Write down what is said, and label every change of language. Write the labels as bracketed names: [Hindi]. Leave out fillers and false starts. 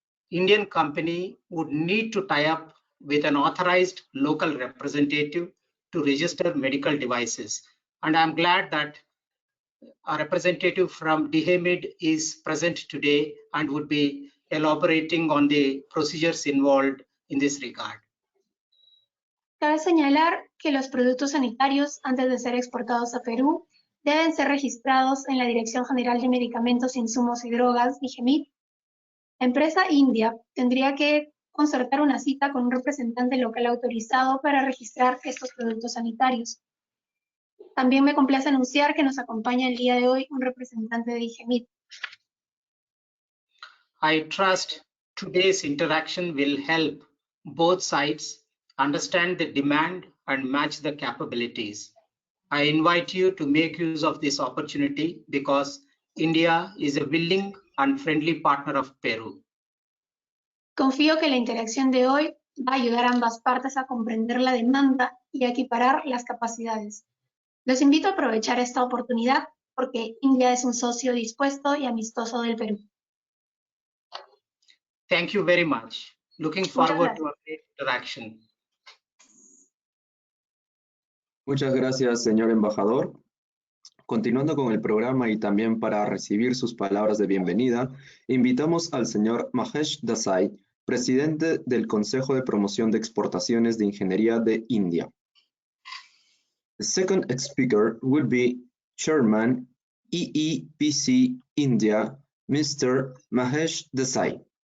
[English] Indian company would need to tie up with an authorized local representative to register medical devices. And I'm glad that a representative from DHMID is present today and would be elaborating on the procedures involved in this regard. [Spanish] Cabe señalar que los productos sanitarios, antes de ser exportados a Perú, deben ser registrados en la Dirección General de Medicamentos, Insumos y Drogas, DGMID. La empresa india tendría que concertar una cita con un representante local autorizado para registrar estos productos sanitarios. También me complace anunciar que nos acompaña el día de hoy un representante de DGMID. [English] I trust today's interaction will help both sides understand the demand and match the capabilities. I invite you to make use of this opportunity because India is a willing and friendly partner of Peru. [Spanish] Confío que la interacción de hoy va a ayudar a ambas partes a comprender la demanda y a equiparar las capacidades. Los invito a aprovechar esta oportunidad porque India es un socio dispuesto y amistoso del Perú. [English] Thank you very much. Looking forward to a great interaction. [Spanish] Muchas gracias, señor embajador. Continuando con el programa y también para recibir sus palabras de bienvenida, invitamos al señor Mahesh Desai, presidente del Consejo de Promoción de Exportaciones de Ingeniería de India. [English] The second speaker will be Chairman EEPC India, Mr. Mahesh Desai.